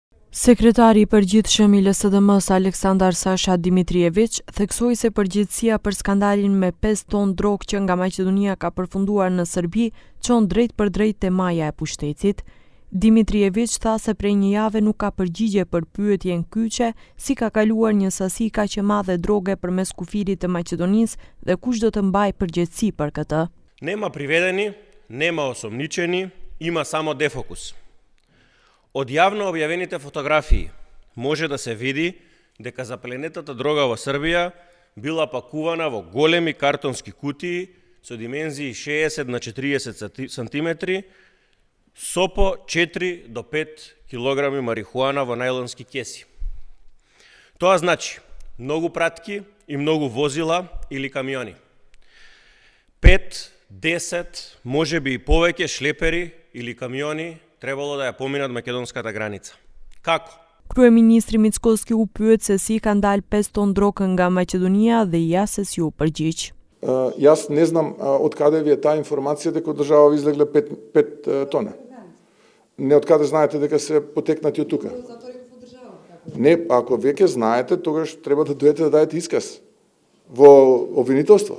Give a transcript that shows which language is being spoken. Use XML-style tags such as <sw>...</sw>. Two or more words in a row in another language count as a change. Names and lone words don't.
<sq>Sekretari i përgjithshëm i LSDM-s Aleksandar Sasha Dimitrijević theksoi se përgjegjësia për skandalin me 5 ton drogë që nga Maqedonia ka përfunduar në Serbi çon drejt për drejt te maja e pushtetit. Dimitrijević tha se prej një jave nuk ka përgjigje për pyetjen kyçe si ka kaluar një sasi kaq e madhe droge përmes kufirit të Maqedonisë dhe kush do të mbajë përgjegjësi për këtë.</sq> <mk>Нема приведени, нема осомничени, има само дефокус. Од јавно објавените фотографии може да се види дека запленетата дрога во Србија била пакувана во големи картонски кутии со димензии 60 на 40 сантиметри со по 4 до 5 килограми марихуана во најлонски кеси. Тоа значи многу пратки и многу возила или камиони. 5, 10, можеби и повеќе шлепери или камиони требало да ја поминат македонската граница. Како?</mk> <sq>Kryeministri Mickoski u pyet se si ka ndal 5 ton drogë nga Maqedonia dhe ja se si u përgjigj.</sq> <mk>Јас не знам од каде ви е таа информација дека од држава излегле 5 тона. Не од каде знаете дека се потекнати од тука. Не, ако веќе знаете, тогаш треба да дојдете да дадете исказ во обвинителство.</mk>